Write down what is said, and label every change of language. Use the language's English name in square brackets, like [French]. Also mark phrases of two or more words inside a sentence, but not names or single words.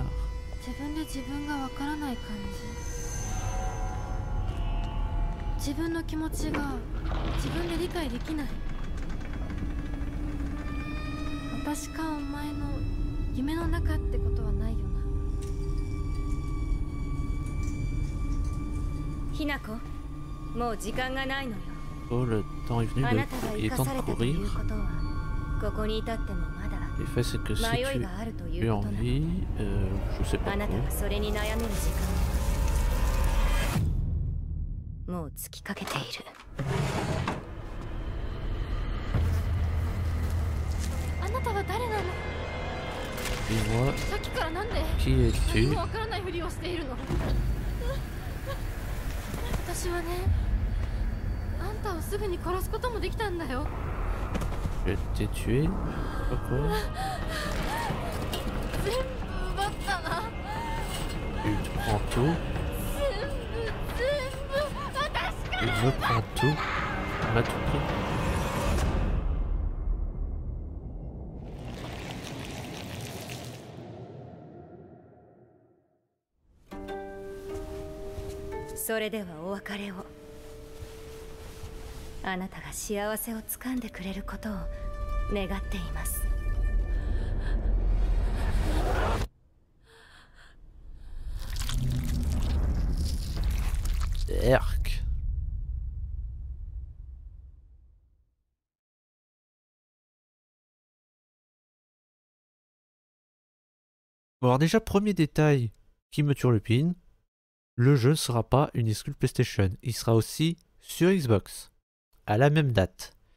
[Japanese] 自分で自分がわからない感じ。自分の気持ちが自分で理解できない。私かお前の夢の中ってことはないよな。ひなこ、もう時間がないのよ。 [French] Oh, le temps est venu, [Japanese] あなたが [French] il [Japanese] 生 [French] est [Japanese] か [French] temps [Japanese] さ [French] de [Japanese] れたとい [French] courir. [Japanese] うことは、ここに至ってもまだ [French] Le fait c'est que si [Japanese] 迷い [French] tu [Japanese] があるとい [French] es [Japanese] うこ [French] en [Japanese] となの。 [French] vie, je sais [Japanese] あ [French] pas [Japanese] なた [French] quoi. [Japanese] がそれに悩める時間はもう尽きかけている。あなたは誰なの？ [French] Dis-moi, [Japanese] さっきからなんで [French] qui [Japanese] 何 [French] es-tu? [Japanese] もわからないふりをしているの？私はね、あんたをすぐに殺すこともできたんだよ。 [French] Je t'ai tué? Pourquoi? [Japanese] 全部奪ったな。 [French] Tu te prends tout? [Japanese] 全部私か [French] Il [Japanese] ら。 [French] me prend tout? Il m'a tout pris. [Japanese] « それではお別れを。あなたが幸せをつかんでくれることを願っています。 Erk. [French] Bon, alors déjà, premier détail qui me turlupine, le jeu ne sera pas une exclue PlayStation, il sera aussi sur Xbox, à la même date.